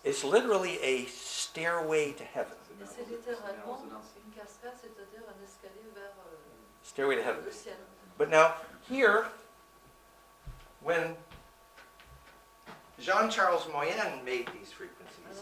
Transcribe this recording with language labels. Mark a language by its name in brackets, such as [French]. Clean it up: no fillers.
[English] it's literally a stairway to heaven. [French] et c'est littéralement une cascade, c'est-à-dire un escalier vers [English] Stairway to heaven. [French] le ciel. [English] But now here, when Jean-Charles Moyen made these frequencies,